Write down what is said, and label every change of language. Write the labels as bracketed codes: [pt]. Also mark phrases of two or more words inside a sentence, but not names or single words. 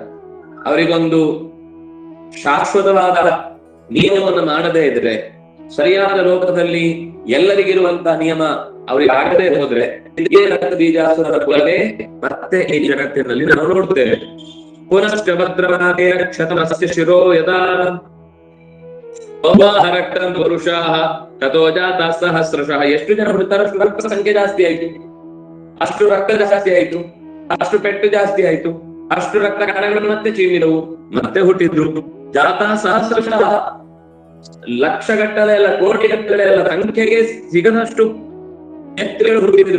[kn] ಅವರಿಗೊಂದು ಶಾಶ್ವತವಾದ ನಿಯಮವನ್ನು ಮಾಡದೇ ಇದ್ರೆ, ಸರಿಯಾದ ಲೋಕದಲ್ಲಿ ಎಲ್ಲರಿಗಿರುವಂತಹ ನಿಯಮ ಅವರಿಗೆ ಆಗದೆ ಹೋದ್ರೆ ರಕ್ತ ಬೀಜಾಸುರರ ಕುಲವೇ ಮತ್ತೆ ಈ ಜಗತ್ತಿನಲ್ಲಿ ನಾವು ನೋಡ್ತೇವೆ. [sa] ಪುನಶ್ಚ ಭದ್ರವಾದೇ ಕ್ಷತಮಸ್ಯ ಶಿರೋ ಯದಾ ರಕ್ತಂ ಪುರುಷಾಃ ತಥೋ ಜಾತಃ ಸಹಸ್ರಶಃ. [kn] ಎಷ್ಟು ಜನ ಹುಡ್ತಾರೋ ಅಷ್ಟು ರಕ್ತ ಸಂಖ್ಯೆ ಜಾಸ್ತಿ ಆಯ್ತು, ಅಷ್ಟು ರಕ್ತ ಜಾಸ್ತಿ ಆಯ್ತು, ಅಷ್ಟು ಪೆಟ್ಟು ಜಾಸ್ತಿ ಆಯ್ತು, ಅಷ್ಟು ರಕ್ತ ಕಣಗಳು ಮತ್ತೆ ಚೀಮಿದವು, ಮತ್ತೆ ಹುಟ್ಟಿದ್ರು. [sa] ಜಾತಃ ಸಹಸ್ರಶಃ, [kn] ಲಕ್ಷಗಟ್ಟಲೆ ಅಲ್ಲ, ಕೋಟಿಗಟ್ಟಲೆ ಅಲ್ಲ, ಸಂಖ್ಯೆಗೆ ಸಿಗದಷ್ಟು ಎತ್ತುಗಳು ಹುಟ್ಟಿದ್ರು.